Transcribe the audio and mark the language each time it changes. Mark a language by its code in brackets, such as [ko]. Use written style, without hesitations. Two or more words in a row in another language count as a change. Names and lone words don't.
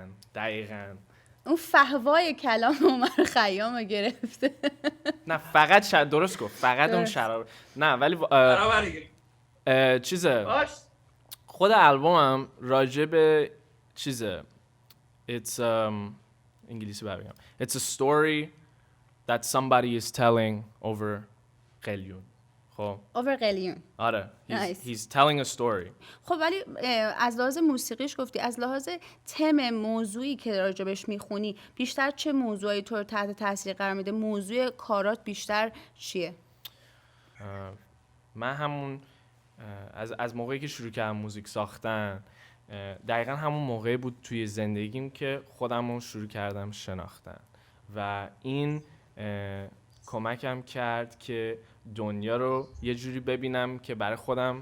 [fa] اون فهوای کلام عمر خیام رو گرفته. نه فقط درست گفت، فقط اون شراب نه، ولی چیزه خود آلبومم راجع به چیزه it's انگلیسی بگم [en] it's a story that somebody is telling over [fa] قلیون. خب [en] over قلیون. [fa] آره [en] he's telling a story. [fa] خب ولی از لحاظ موسیقیش گفتی، از لحاظ تم موضوعی که راجبش میخونی بیشتر چه موضوعی تو رو تحت تاثیر قرار میده؟ موضوع کارات بیشتر چیه؟ من همون از موقعی که شروع کردم موزیک ساختن دقیقا همون موقعی بود توی زندگیم که خودم رو شروع کردم شناختن و این کمکم کرد که دنیا رو یه جوری ببینم که برای خودم.